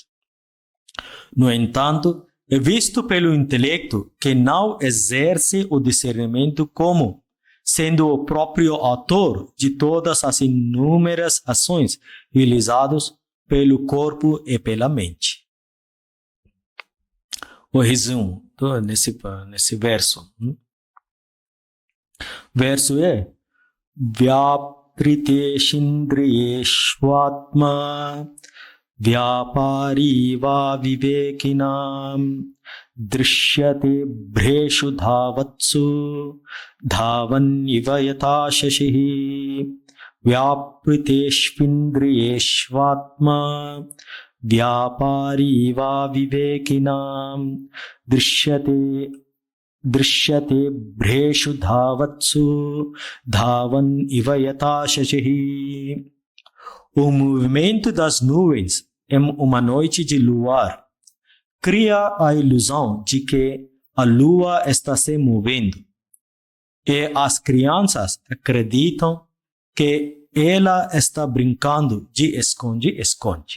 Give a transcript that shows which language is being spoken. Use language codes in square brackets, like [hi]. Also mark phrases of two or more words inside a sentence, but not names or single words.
[pt] No entanto, é visto pelo intelecto que não exerce o discernimento como sendo o próprio autor de todas as inúmeras ações realizadas pelo corpo e pela mente. O resumo nesse verso. Verso é [sa] Vyapriteshindriyeshvatma Vyapari va vivekinam Drishyate bhreshu dhavatsu Dhavan iva yata shashihi Vyapriteshvindriyeshvatma Vyapari va vivekinam Drishyate bhreshu dhavatsu Dhavan iva yata shashihi. [pt] O movimento das nuvens em uma noite de luar cria a ilusão de que a lua está se movendo e as crianças acreditam que ela está brincando de esconde-esconde.